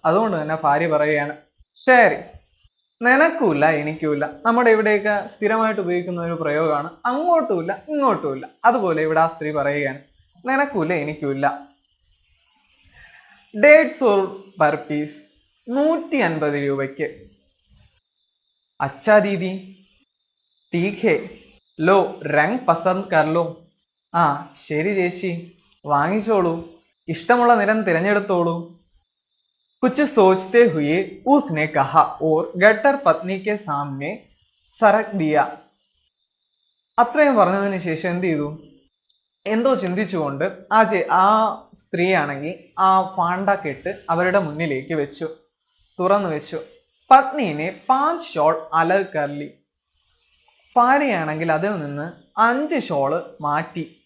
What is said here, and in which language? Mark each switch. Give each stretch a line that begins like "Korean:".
Malayalam: അതുകൊണ്ട് തന്നെ ഭാര്യ പറയുകയാണ്, ശരി, നിനക്കുമില്ല എനിക്കുമില്ല. നമ്മുടെ ഇവിടെയൊക്കെ സ്ഥിരമായിട്ട് ഉപയോഗിക്കുന്ന ഒരു പ്രയോഗമാണ്, അങ്ങോട്ടുമില്ല ഇങ്ങോട്ടുമില്ല. അതുപോലെ ഇവിടെ ആ സ്ത്രീ പറയുകയാണ്, നിനക്കുമില്ല എനിക്കുമില്ല. 150 per പീസ്, 150 രൂപയ്ക്ക്.
Hindi: അച്ഛാ ദീദി ठीक है लो रंग पसंद कर लो.
Malayalam: ശരി ചേച്ചി, വാങ്ങിച്ചോളൂ, ഇഷ്ടമുള്ള നിറം തിരഞ്ഞെടുത്തോളൂ.
Hindi: कुछ सोचते हुए उसने कहा और गटर पत्नी के सामने सरक दिया.
Malayalam: അത്രയും പറഞ്ഞതിന് ശേഷം എന്ത് ചെയ്തു? എന്തോ ചിന്തിച്ചുകൊണ്ട് ആ സ്ത്രീ ആണെങ്കിൽ ആ പാണ്ടക്കെട്ട് അവരുടെ മുന്നിലേക്ക് വെച്ചു, തുറന്നു വെച്ചു.
Hindi: പത്നീനെ 5 ഷോൾ അലഗ് കർലി.
Malayalam: ഭാര്യയാണെങ്കിൽ അതിൽ നിന്ന് 5 ഷോള് മാറ്റി.